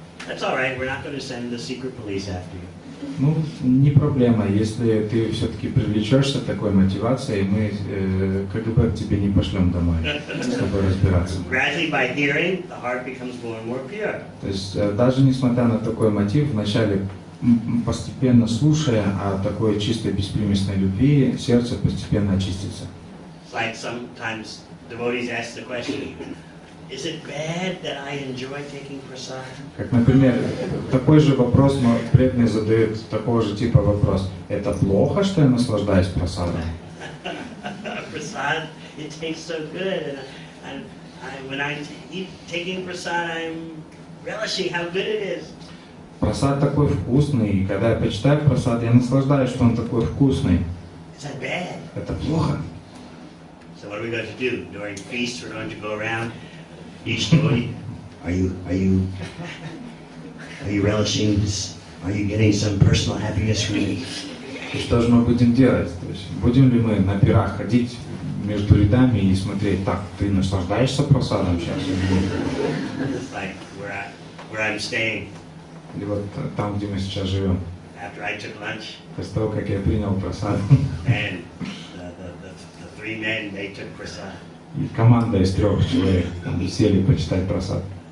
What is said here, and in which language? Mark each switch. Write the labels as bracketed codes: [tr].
[en] That's all right. We're not going to send the secret police after you. [ru] ну, не проблема, если ты все-таки привлечешься такой мотивацией, мы КГБ к тебе не пошлем домой, с тобой разбираться. [en] Gradually, by hearing, the heart becomes more and more pure. [ru] То есть даже несмотря на такой мотив, вначале постепенно слушая о такой чистой беспримесной любви, сердце постепенно очистится. [en] It's like sometimes devotees ask the question, is it bad that I enjoy taking prasad? [ru] Как, например, такой же вопрос преданный задает, такого же типа вопрос. Это плохо, что я наслаждаюсь прасадом? [en] Prasad, it tastes so good, and when I eat taking prasad, I'm relishing how good it is. [ru] Прасад такой вкусный, и когда я почитаю прасад, я наслаждаюсь, что он такой вкусный. [en] Is that bad? [ru] Это плохо. [en] So what are we going to do? During feasts, we're going to go around each devotee. Are you relishing this Are you getting some personal happiness from me? [ru] И что же мы будем делать? То есть, будем ли мы на пирах ходить между рядами и смотреть, так, ты наслаждаешься просадом сейчас? [en] It's like where I'm staying. [ru] Или вот там, где мы сейчас живем. [en] After I took lunch, [ru] После того, как я принял просад, [en] and the three men, they took prasad. [ru] и команда из 3 человек там сели почитать просад.